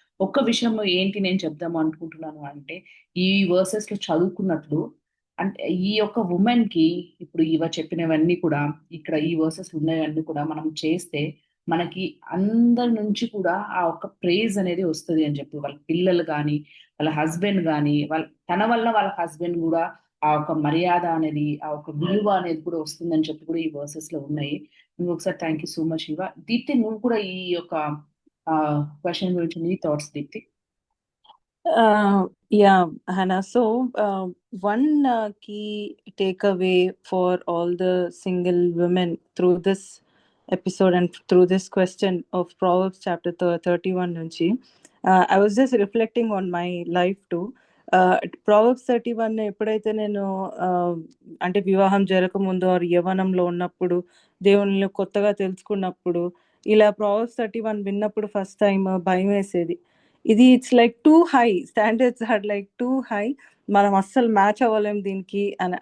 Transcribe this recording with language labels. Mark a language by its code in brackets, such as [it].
[te] ఒక్క విషయం ఏంటి నేను చెప్దాము అనుకుంటున్నాను అంటే, ఈ వర్సెస్ లో చదువుకున్నట్లు అంటే ఈ యొక్క ఉమెన్ కి ఇప్పుడు ఇవ చెప్పినవన్నీ కూడా, ఇక్కడ ఈ వర్సెస్ ఉన్నవన్నీ కూడా మనం చేస్తే మనకి అందరి నుంచి కూడా ఆ ఒక్క ప్రేజ్ అనేది వస్తుంది అని చెప్పి, వాళ్ళ పిల్లలు కానీ వాళ్ళ హస్బెండ్ కానీ తన వల్ల వాళ్ళ హస్బెండ్ కూడా ఆ ఒక మర్యాద అనేది, ఆ ఒక విలువ అనేది కూడా వస్తుందని చెప్పి కూడా ఈ వర్సెస్ లో ఉన్నాయి. ఇంకొకసారి [en] thank you so much [te] ఇవ. దీప్తి, నువ్వు కూడా ఈ యొక్క క్వశ్చన్ గురించి నీ thoughts Deepti. [en] Yeah, Hannah. So, one key takeaway for all the single women through this episode and through this question of Proverbs chapter 31 nunchi, I was just reflecting on my life too. [te] Proverbs 31 ఎప్పుడైతే నేను అంటే వివాహం జరగకముందు are యవ్వనంలో ఉన్నప్పుడు దేవుని కొత్తగా తెలుసుకున్నప్పుడు ఇలా Proverbs 31 విన్నప్పుడు ఫస్ట్ టైం భయం వేసేది. ఇది [en] it's like too high, standards are like too high, [te] మనం అస్సలు మ్యాచ్ అవ్వలేం దీనికి అని.